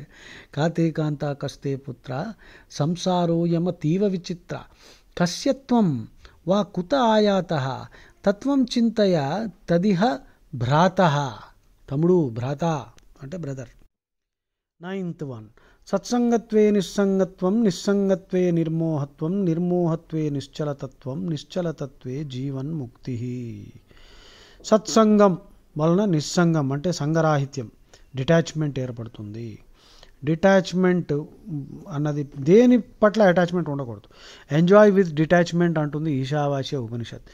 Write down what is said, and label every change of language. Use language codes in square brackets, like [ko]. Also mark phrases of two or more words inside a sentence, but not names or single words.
[sa] కాతే కాంత కస్తే పుత్ర సంసారో యమ తీవ విచిత్ర కస్యత్వం వా కుత ఆయాత తత్వం చింతయ తదిహ భ్రాత. [te] తమ్ముడు, భ్రాత అంటే బ్రదర్. [en] 9th one, [sa] సత్సంగత్వే నిస్సంగత్వం, నిస్సంగత్వే నిర్మోహత్వం, నిర్మోహత్వే నిశ్చలతత్వం, నిశ్చలతత్వే జీవన్ముక్తి. [te] సత్సంగం వలన నిస్సంగం అంటే సంగరాహిత్యం, డిటాచ్మెంట్ ఏర్పడుతుంది. డిటాచ్మెంట్ అన్నది దేని పట్ల అటాచ్మెంట్ ఉండకూడదు. [en] enjoy with detachment [te] అంటుంది ఈశావాస్య ఉపనిషత్.